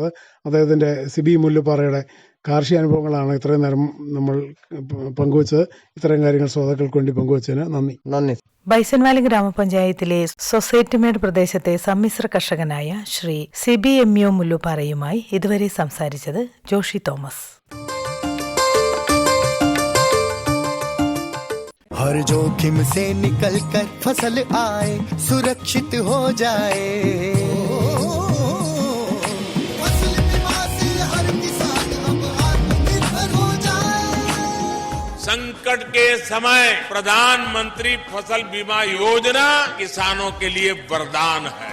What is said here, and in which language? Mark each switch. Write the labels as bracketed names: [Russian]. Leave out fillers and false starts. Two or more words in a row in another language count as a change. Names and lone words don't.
[Malayalam] അദ്ദേഹത്തിൻ്റെ സിബി മുല്ലുപ്പാറയുടെ കാർഷിക അനുഭവങ്ങളാണ് ഇത്രയും നേരം നമ്മൾ പങ്കുവച്ചത്. ഇത്തരം കാര്യങ്ങൾ ശ്രോതാക്കൾക്ക് വേണ്ടി പങ്കുവച്ചതിന് നന്ദി. ബൈസൺവാലി ഗ്രാമപഞ്ചായത്തിലെ സൊസൈറ്റിമേട് പ്രദേശത്തെ സമ്മിശ്ര കർഷകനായ ശ്രീ CBMU മുല്ലുപ്പാറയുമായി ഇതുവരെ സംസാരിച്ചത് ജോഷി തോമസ്. [Hindi] हर हर जोखिम से निकल कर फसल आए, सुरक्षित हो जाए। फसल बीमा से हर किसान अब आत्मनिर्भर हो जाए। संकट के समय प्रधानमंत्री फसल बीमा योजना किसानों के लिए वरदान है।